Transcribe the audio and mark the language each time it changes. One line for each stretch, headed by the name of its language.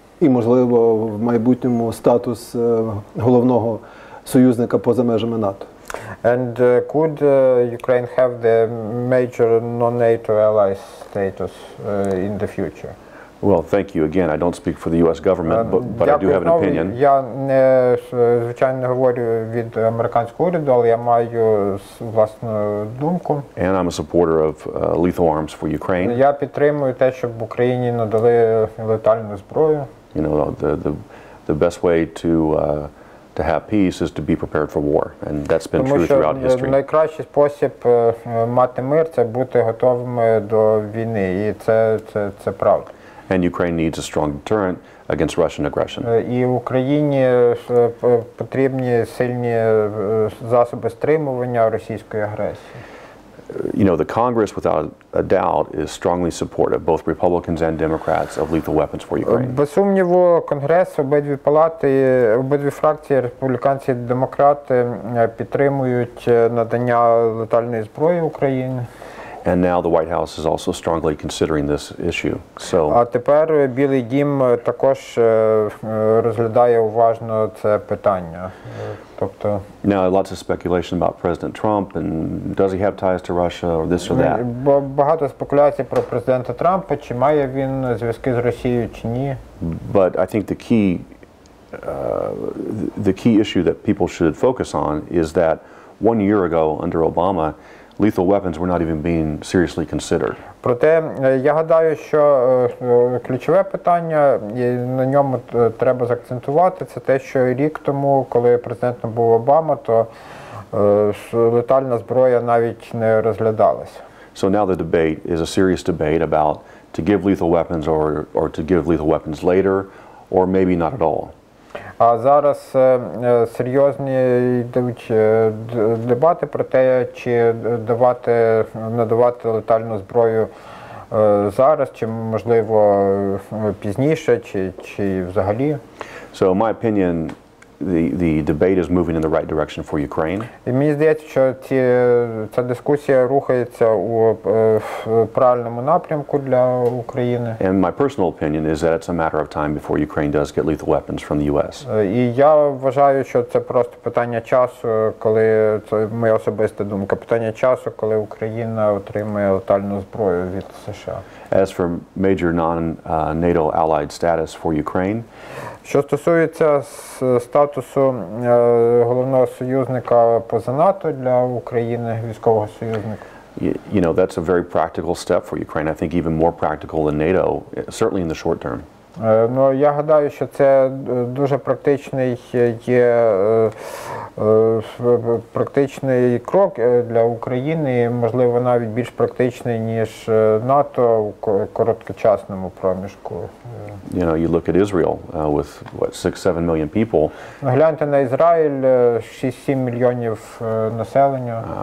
Ukrainian: І, можливо, в майбутньому статус головного союзника поза межами НАТО?
English: And could Ukraine have the major non-NATO ally status in the future? Well, thank you again. I don't speak for the U.S. government, but I do have an opinion.
Ukrainian: Я не, звичайно, не говорю від американського уряду, але я маю власну думку.
English: And I'm a supporter of lethal arms for Ukraine.
Ukrainian: Я підтримую те, щоб Україні надали летальну зброю.
English: You know, the best way to have peace is to be prepared for war, and that's been true throughout history.
Ukrainian: Тому що найкращий спосіб мати мир – це бути готовими до війни, і це правда.
English: And Ukraine needs a strong deterrent against Russian aggression.
Ukrainian: І Україні потрібні сильні засоби стримування російської агресії.
English: you know, the Congress, without a doubt, is strongly supportive, both Republicans and Democrats, of lethal weapons for Ukraine.
Ukrainian: Без сумніву, Конгрес, обидві палати, обидві фракції, республіканці і демократи, підтримують надання летальної зброї Україні.
English: And now the White House is also strongly considering this issue.
Ukrainian: А тепер Білий дім також розглядає уважно це питання. Тобто
English: now lots of speculation about President Trump and does he have ties to Russia or this or that.
Ukrainian: Багато спекуляцій про президента Трампа, чи має він зв'язки з Росією, чи ні.
English: But I think the key issue that people should focus on is that 1 year ago under Obama, lethal weapons were not even being seriously considered.
Ukrainian: Проте я гадаю, що ключове питання, і на ньому треба заакцентувати, це те, що рік тому, коли президентом був Обама, то летальна зброя навіть не розглядалася.
English: So now the debate is a serious debate about to give lethal weapons or to give lethal weapons later or maybe not at all.
Ukrainian: А зараз серйозні йдуть дебати про те, чи надавати летальну зброю зараз, чи можливо пізніше, чи взагалі.
English: So in my opinion, the debate is moving in the right direction for Ukraine.
Ukrainian: І мені здається, що ця дискусія рухається у правильному напрямку для України.
English: And my personal opinion is that it's a matter of time before Ukraine does get lethal weapons from the US.
Ukrainian: І я вважаю, що це просто питання часу, коли, це моя особиста думка, питання часу, коли Україна отримає летальну зброю від США.
English: As for major non-NATO allied status for Ukraine,
Ukrainian: що стосується статусу головного союзника поза НАТО для України, військового союзника.
English: You know, that's a very practical step for Ukraine. I think even more practical than NATO, certainly in the short term.
Ukrainian: Ну, я гадаю, що це дуже практичний крок для України, і, можливо, навіть більш практичний, ніж НАТО у короткочасному проміжку.
English: You know, you look at Israel with what 6-7 million people.
Ukrainian: Гляньте на Ізраїль, 6-7 мільйонів населення.